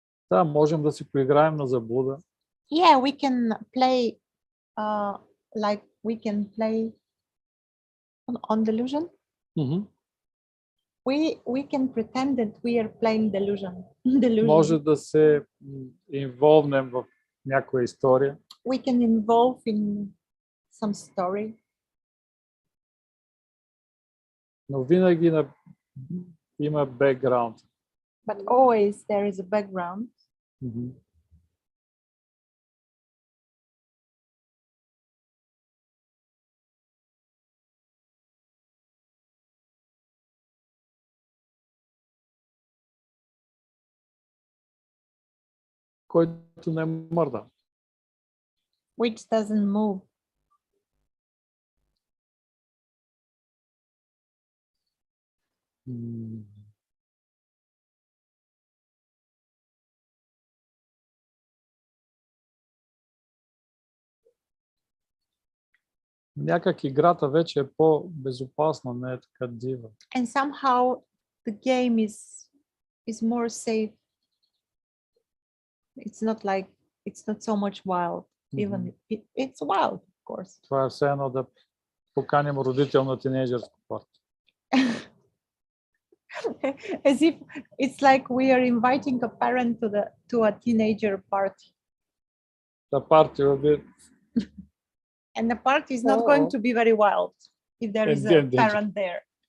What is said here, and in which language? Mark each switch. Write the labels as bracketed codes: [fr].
[bg] Да, можем да си поиграем на заблуда. [en] Yeah, we can play like we can play on delusion. We can pretend that we are playing delusion. [bg] Може да се инволвнем в някоя история. [en] We can involve in some story. [bg] Но винаги има бекграунд. [en] But always there is a background. [bg] който не мърда. [en] Which doesn't move. [bg] Някак играта вече е по-безопасна, не е така дива. [en] And somehow the game is more safe. It's not like, it's not so much wild. Even it's wild, of course. [bg] Това е все едно да поканим родител на тинейджърско парти. [en] As if it's like we are inviting a parent to a teenager party. The party will be... And the party is not going to be very wild if there is a parent there.